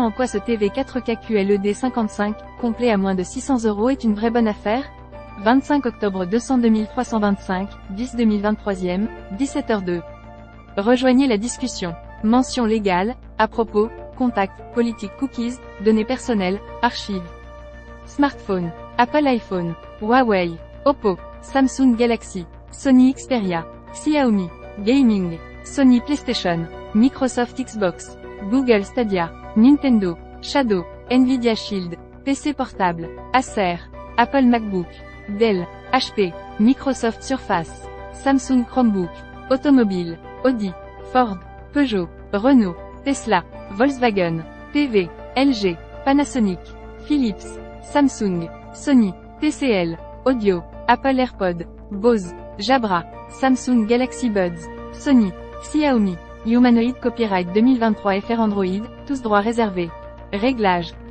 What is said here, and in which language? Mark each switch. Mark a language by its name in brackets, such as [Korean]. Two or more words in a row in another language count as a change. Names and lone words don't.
[French] En quoi ce TV 4K QLED 55, complet à moins de 600 € est une vraie bonne affaire? 25 octobre 200 2325, 10 2023e, 17h02. Rejoignez la discussion. Mention légale, à propos, contact, politique, cookies, données personnelles, archives. Smartphone. Apple iPhone, Huawei, Oppo, Samsung Galaxy, Sony Xperia, Xiaomi, Gaming, Sony PlayStation, Microsoft Xbox, Google Stadia, Nintendo, Shadow, Nvidia Shield, PC portable, Acer, Apple MacBook, Dell, HP, Microsoft Surface, Samsung Chromebook, Automobile, Audi, Ford, Peugeot, Renault, Tesla, Volkswagen, TV, LG, Panasonic, Philips, Samsung, Sony, TCL, Audio, Apple AirPod, Bose, Jabra, Samsung Galaxy Buds, Sony, Xiaomi, Humanoid Copyright 2023 FR Android, tous droits réservés. Réglages.